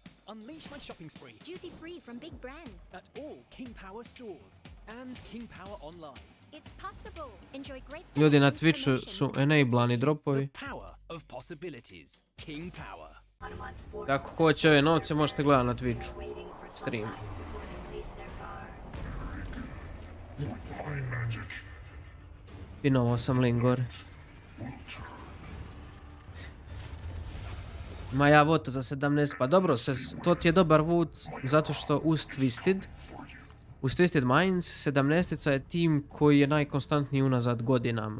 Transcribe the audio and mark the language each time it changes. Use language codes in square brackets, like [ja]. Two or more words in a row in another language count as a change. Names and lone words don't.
[en] unleash my shopping spree. Duty free from big brands. At all King Power stores and King Power online. It's possible. Enjoy great [bs] Ljudi na [en] selections, [bs] Twitchu [en] promotions, [bs] su enablani dropovi. [en] Power of possibilities. King Power. [bs] Ako hoće ove novce možete gledati na Twitchu. Stream. Pinovao sam link gore. Ma ja voto za 17, pa dobro, to ti je dobar vot zato što uz Twisted Minds 17-ica je tim koji je najkonstantniji unazad godinama.